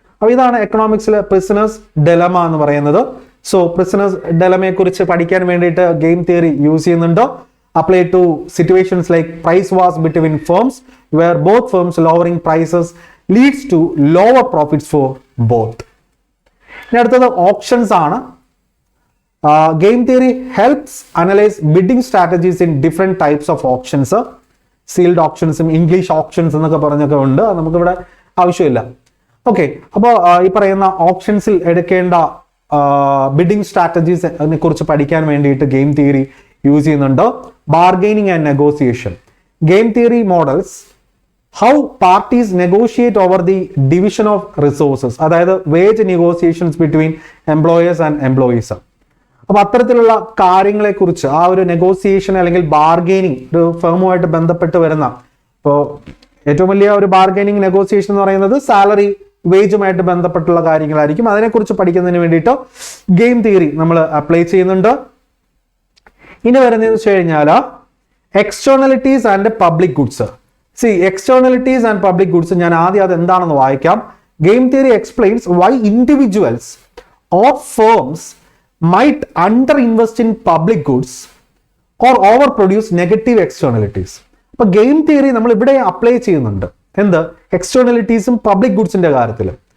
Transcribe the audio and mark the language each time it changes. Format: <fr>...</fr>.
<ml>അപ്പൊ ഇതാണ് എക്കണോമിക്സിലെ പ്രിസണേഴ്സ് ഡെലമ എന്ന് പറയുന്നത്. സോ പ്രിസണേഴ്സ് ഡെലമയെ കുറിച്ച് പഠിക്കാൻ വേണ്ടിയിട്ട് ഗെയിം തിയറി യൂസ് ചെയ്യുന്നുണ്ട്.</ml> <en>Apply to situations like price wars between firms where both firms lowering prices leads to lower profits for both.</en> <ml>ഇനി അടുത്തത് ഓപ്ഷൻസ് ആണ്.</ml> <en>Game theory helps analyze bidding strategies in different types of auctions. Sealed auctions, English auctions</en> <ml>എന്നൊക്കെ പറഞ്ഞൊക്കെ ഉണ്ട്, നമുക്കിവിടെ ആവശ്യമില്ല. Okay, അപ്പോൾ ഈ പറയുന്ന ഓപ്ഷൻസിൽ എടുക്കേണ്ട ബിഡിംഗ് സ്ട്രാറ്റജീസിനെ കുറിച്ച് പഠിക്കാൻ വേണ്ടിയിട്ട് ഗെയിം തിയറി യൂസ് ചെയ്യുന്നുണ്ട്.</ml> <en>Bargaining and negotiation. Game theory models how parties negotiate over the division of resources, അതായത് wage negotiations between employers and employees.</en> <ml>അപ്പൊ അത്തരത്തിലുള്ള കാര്യങ്ങളെ കുറിച്ച് ആ ഒരു നെഗോസിയേഷൻ അല്ലെങ്കിൽ ബാർഗെയിനിങ് ഒരു ഫേമുമായിട്ട് ബന്ധപ്പെട്ട് വരുന്ന, ഇപ്പോൾ ഏറ്റവും വലിയ ഒരു ബാർഗെയിനിങ് നെഗോസിയേഷൻ എന്ന് പറയുന്നത് സാലറി വേജുമായിട്ട് ബന്ധപ്പെട്ടുള്ള കാര്യങ്ങളായിരിക്കും. അതിനെക്കുറിച്ച് പഠിക്കുന്നതിന് വേണ്ടിയിട്ട് ഗെയിം തിയറി നമ്മൾ അപ്ലൈ ചെയ്യുന്നുണ്ട്. ഇനി വരുന്നതെന്ന് വെച്ച് കഴിഞ്ഞാൽ എക്സ്റ്റേർണലിറ്റീസ് and public goods. എക്സ്റ്റേർണലിറ്റീസ് and public goods ഞാൻ ആദ്യം അത് എന്താണെന്ന് വായിക്കാം.</ml> <en>Game theory explains why individuals or firms might underinvest in public goods or overproduce negative externalities.</en> <ml>അപ്പൊ ഗെയിം തിയറി നമ്മൾ ഇവിടെ അപ്ലൈ ചെയ്യുന്നുണ്ട്. എന്ത്? എക്സ്റ്റേർണലിറ്റീസും പബ്ലിക് ഗുഡ്സിന്റെ കാര്യത്തിൽ.</ml>